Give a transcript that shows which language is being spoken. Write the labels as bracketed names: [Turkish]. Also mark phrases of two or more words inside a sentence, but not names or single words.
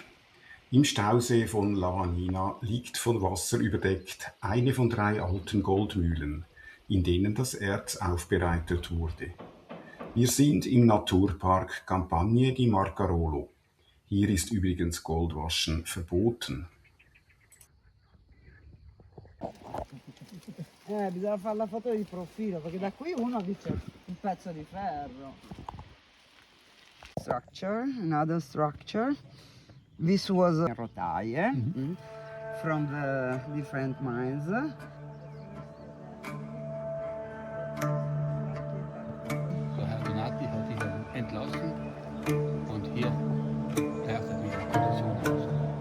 [German] Im Stausee von Lavanina liegt von Wasser überdeckt eine von 3 alten Goldmühlen, in denen das Erz aufbereitet wurde. Wir sind im Naturpark Campagne di Marcarolo. Hier ist übrigens Goldwaschen verboten. [Italian] Bisogna fare la foto di profilo perché da qui uno dice un pezzo di ferro. [English] Structure, another structure. This was rotaie from the different mines. So, [German] Herr Donati hat ihn dann entlassen und hier taucht er wieder Position aus.